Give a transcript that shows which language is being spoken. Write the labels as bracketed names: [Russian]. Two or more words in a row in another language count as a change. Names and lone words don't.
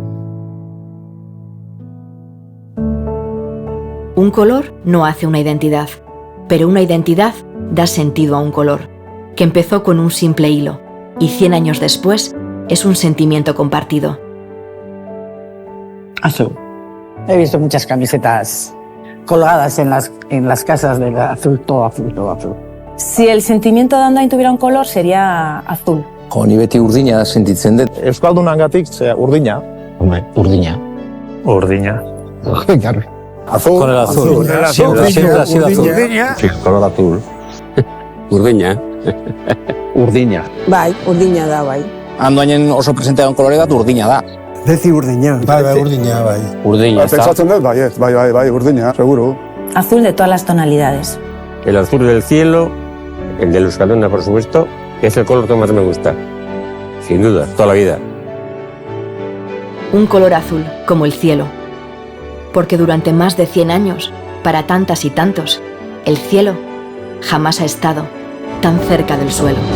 [Spanish] Un color no hace una identidad, pero una identidad da sentido a un color, que empezó con un simple hilo y 100 años después es un sentimiento compartido. Azul. He visto muchas camisetas colgadas en las casas de azul, todo azul, todo azul. Si el sentimiento de Andoain tuviera un color, sería azul. [Basque] Ni beti urdina sentitzen dut. Euskaldunangatik urdina. Urdina. Urdina. [Spanish] Azul. Con el azul. Siempre ha sido azul. Sí, color azul. [Basque] Urdina. Urdina. Bai, urdina da, bai. Andoainen oso presente den kolore bat urdina da. Beti urdina. Bai, urdina, bai. Urdina, ez da. Pentsatzen dut, bai, urdina, seguro. [Spanish] Azul de todas las tonalidades. El azul del cielo, el del Euskalduna, por supuesto, es el color que más me gusta. Sin duda, toda la vida. Un color azul, como el cielo. Porque durante más de 100 años, para tantas y tantos, el cielo jamás ha estado tan cerca del suelo.